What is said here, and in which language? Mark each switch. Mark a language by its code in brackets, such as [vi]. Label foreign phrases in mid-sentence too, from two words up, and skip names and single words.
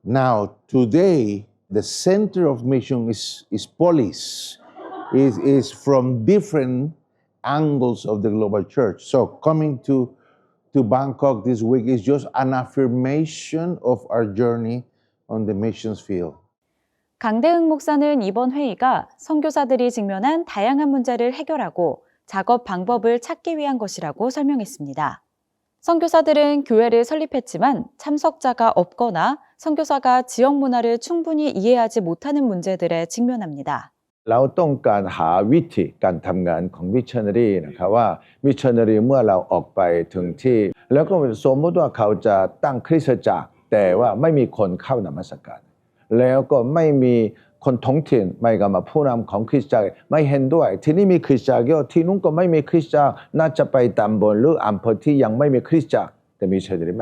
[en] Now, today, The center of mission is police, is from different angles of the global church. So coming to Bangkok this week is just an affirmation of our journey on the missions field. [ko] 강대흥 목사는 이번 회의가 선교사들이 직면한 다양한 문제를 해결하고 작업 방법을 찾기 위한 것이라고 설명했습니다. 선교사들은 교회를 설립했지만 참석자가 없거나 선교사가 지역 문화를 충분히 이해하지 못하는 문제들에 직면합니다. [th] เราต้องการหาวิธีการทำงานของมิชชันนารีนะครับว่ามิชชันนารีเมื่อเราออกไปถึงที่แล้วก็สมมติว่าเขาจะตั้งคริสตจักรแต่ว่าไม่มีคนเข้านมัสการแล้วก็ไม่มีคนท้องถิ่น ไม่ก็มาผู้นำของคริสตจักรไม่เห็นด้วยที่นี่มีคริสตจักรเยอะที่นู้นก็ไม่มีคริสตจักรน่าจะไปตำบลหรืออำเภอที่ยังไม่มีคริสตจักรแต่มิชชันนารี